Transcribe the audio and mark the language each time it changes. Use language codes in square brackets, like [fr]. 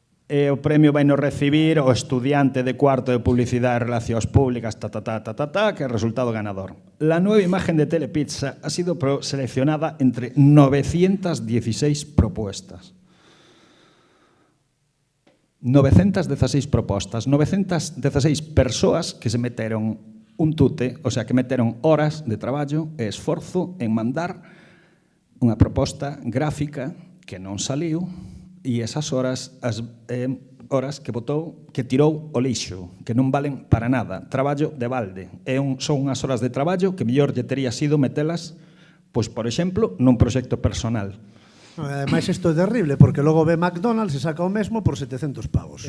[gl] O premio vai nos recibir o estudiante de cuarto de Publicidad e Relacións Públicas, que é o resultado ganador. [es] La nueva imagen de Telepizza ha sido seleccionada entre 916 propuestas. [gl] 916 propostas, 916 persoas que se meteron un tute, o sea, que meteron horas de traballo e esforzo en mandar unha proposta gráfica que non saliu, e esas horas horas que botou, que tirou o lixo, que non valen para nada, traballo de balde. Son unhas horas de traballo que mellor lle tería sido metelas, pois, por exemplo, nun proxecto personal. Ademais, isto é terrible, porque logo ve McDonald's e saca o mesmo por 700 pavos.